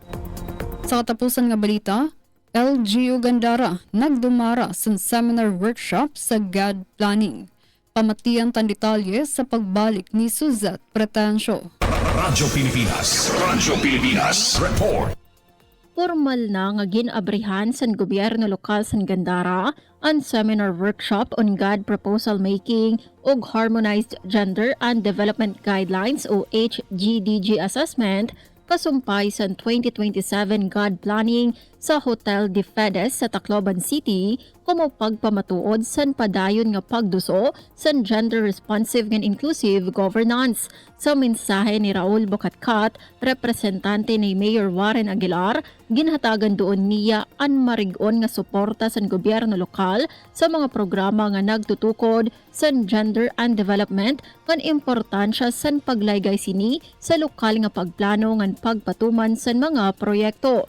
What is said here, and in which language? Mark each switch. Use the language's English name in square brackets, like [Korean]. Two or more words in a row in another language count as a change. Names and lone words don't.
[Waray] Sa katapusan nga balita, LGU Gandara nagdumara sa [English] seminar workshop [Waray] sa [English] GAD Planning. [Waray] Pamatian tan detalye sa pagbalik ni Suzette Pretencio. Radyo Pilipinas. Radyo Pilipinas. Report. Formal na nga ginabrihan sa gobyerno lokal sa Gandara ang [English] seminar workshop on GAD proposal making [Waray] ug [English] harmonized gender and development guidelines [Waray] o [English] HGDG assessment [Waray] kasumpay sa 2027 [English] GAD planning [Waray] sa Hotel de Fedes sa Tacloban City kumo pagpamatuod san padayon nga pagduso san [English] gender responsive and inclusive governance. [Waray] Sa mensahe ni Raul Bocatcat, representante ni Mayor Warren Aguilar, ginhatagan doon niya ang marigon nga suporta sa gobyerno lokal sa mga programa nga nagtutukod sa [English] gender and development [Waray] ngan importansya sa paglaygay sini sa lokal nga pagplano ngan pagpatuman sa mga proyekto.